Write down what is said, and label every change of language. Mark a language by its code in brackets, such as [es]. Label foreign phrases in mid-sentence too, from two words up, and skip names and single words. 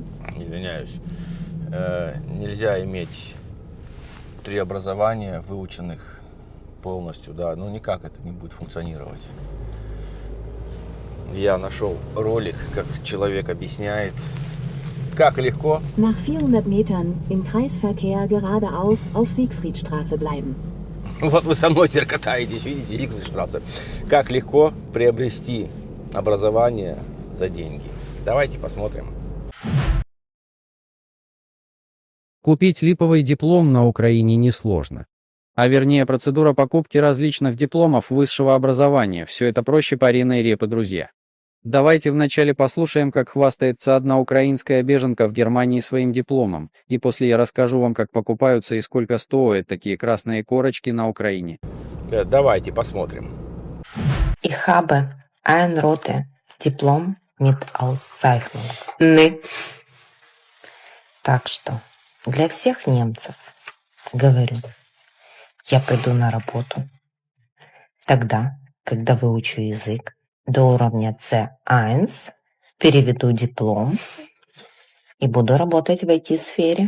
[ru] Извиняюсь. Нельзя иметь 3 образования, выученных полностью, да. Ну, никак это не будет функционировать. Я нашел ролик, как человек объясняет, как легко. [de] Nach 400 Metern im Kreisverkehr geradeaus auf Siegfriedstraße bleiben. [ru] Вот вы со мной теперь катаетесь, видите, Зигфридштрассе. Как легко приобрести образование за деньги. Давайте посмотрим. Купить липовый диплом на Украине несложно. А вернее, процедура покупки различных дипломов высшего образования. Все это проще пареной репы, друзья. Давайте вначале послушаем, как хвастается одна украинская беженка в Германии своим дипломом, и после я расскажу вам, как покупаются и сколько стоят такие красные корочки на Украине. Давайте посмотрим. [de] Ich habe ein rotes Diplom mit Auszeichnung. [ru] Не. Так что для всех немцев говорю, я пойду на работу тогда, когда выучу язык до уровня C1, переведу диплом и буду работать в IT-сфере.